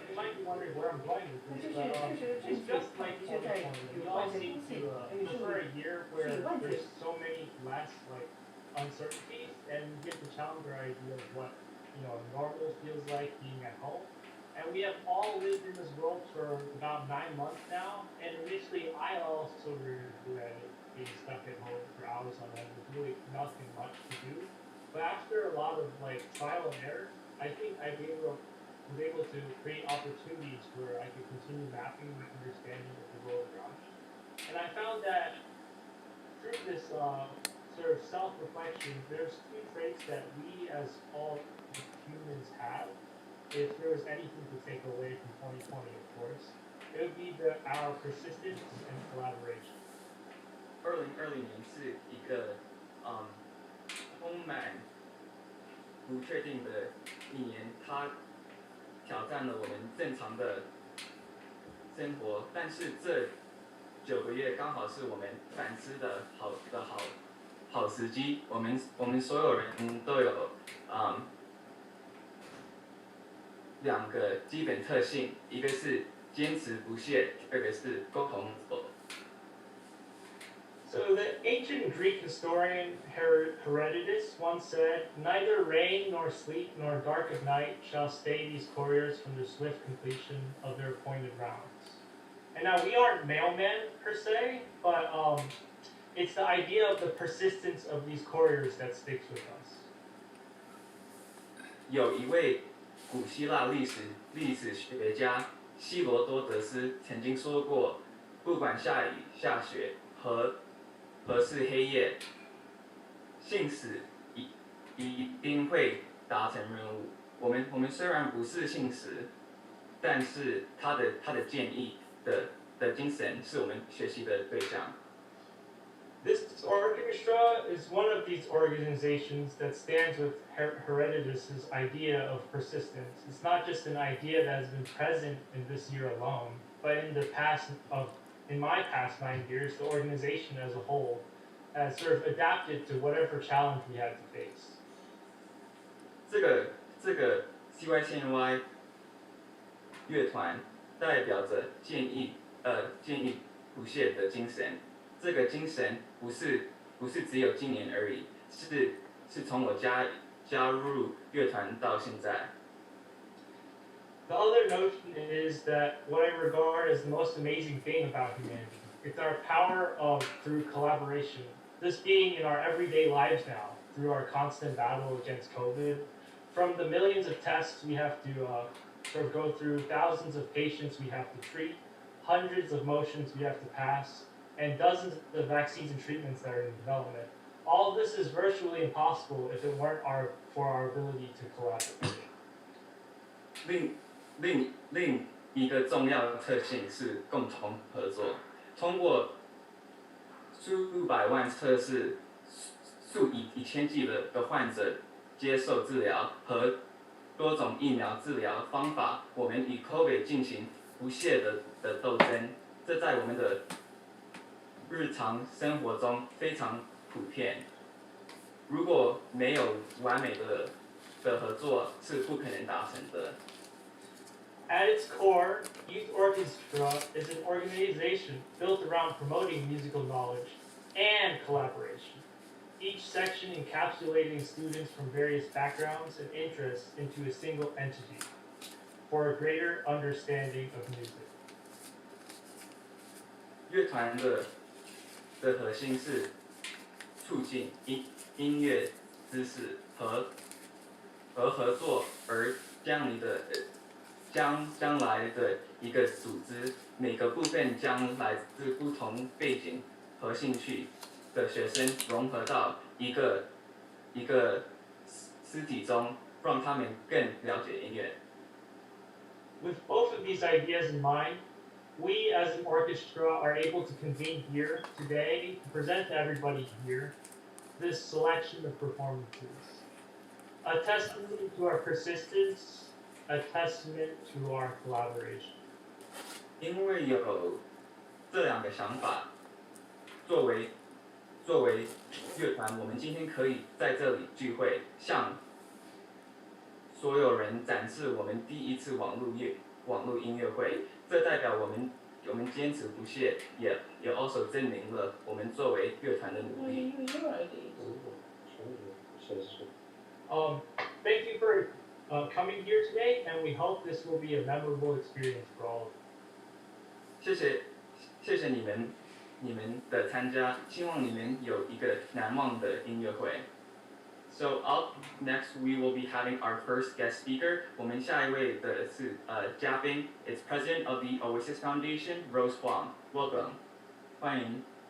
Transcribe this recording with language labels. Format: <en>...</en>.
<zh>那这是确实的证据，的确在与外界通信，与数以万计。</zh> <en>Uncertainties and get the challenger idea of what normal feels like being at home. And we have all lived in this world for about 9 months now. And initially, I also regretted being stuck at home for hours on end with really nothing much to do. But after a lot of trial and error, I think I was able to create opportunities where I could continue mapping my understanding of the world around me. And I found that through this sort of self-reflection, there's two traits that we as all humans have. If there was anything to take away from 2020, of course, it would be our persistence and collaboration.</en> <zh>2020年是一个充满不确定的一年，它挑战了我们正常的生活，但是这9个月刚好是我们反思的好时机。我们所有人都有2个基本特性，一个是坚持不懈，第二个是沟通。</zh> <en>So the ancient Greek historian Herodotus once said, "Neither rain nor sleep nor dark of night shall stay these couriers from the swift completion of their appointed rounds." And now we aren't mailmen per se, but it's the idea of the persistence of these couriers that sticks with us.</en> <zh>有一位古希腊历史学家希罗多德斯曾经说过，不管下雨下雪何是黑夜，信使一定会达成任务。我们虽然不是信使，但是他的建议的精神是我们学习的对象。</zh> <en>This orchestra is one of these organizations that stands with Herodotus' idea of persistence. It's not just an idea that has been present in this year alone, but in my past 9 years, the organization as a whole has sort of adapted to whatever challenge we had to face.</en> <zh>这个 CYCNY 乐团代表着建议不懈的精神。这个精神不是只有今年而已，是从我加入乐团到现在。</zh> <en>The other notion is that what I regard as the most amazing thing about humanity, it's our power through collaboration. This being in our everyday lives now, through our constant battle against COVID, from the millions of tests we have to sort of go through, thousands of patients we have to treat, hundreds of motions we have to pass, and dozens of vaccines and treatments that are in development. All of this is virtually impossible if it weren't for our ability to collaborate.</en> <zh>另一个重要的特性是共同合作。通过数百万测试、数以千计的患者接受治疗和多种疫苗治疗方法，我们与 COVID 进行不懈的斗争。这在我们的日常生活中非常普遍。如果没有完美的合作，是不可能达成的。</zh> <en>At its core, Youth Orchestra is an organization built around promoting musical knowledge and collaboration, each section encapsulating students from various backgrounds and interests into a single entity for a greater understanding of music.</en> <zh>乐团的核心是促进音乐知识和合作而将来的一个组织，每个部分将来自不同背景和兴趣的学生融合到一个实体中，让他们更了解音乐。</zh> <en>With both of these ideas in mind, we as an orchestra are able to convene here today to present to everybody here this selection of performances. A testament to our persistence, a testament to our collaboration.</en> <zh>因为有这两个想法，作为乐团，我们今天可以在这里聚会，向所有人展示我们第一次网络音乐会。这代表我们坚持不懈，也</zh> <en>also</en> <zh>证明了我们作为乐团的努力。</zh> <en>Thank you for coming here today, and we hope this will be a memorable experience for all of you.</en> <zh>谢谢你们的参加，希望你们有一个难忘的音乐会。</zh> <en>So up next we will be having our first guest speaker.</en> <zh>我们下一位的是嘉宾</zh> <en>is President of the Oasis Foundation, Rose Huang. Welcome.</en> <zh>欢迎。</zh>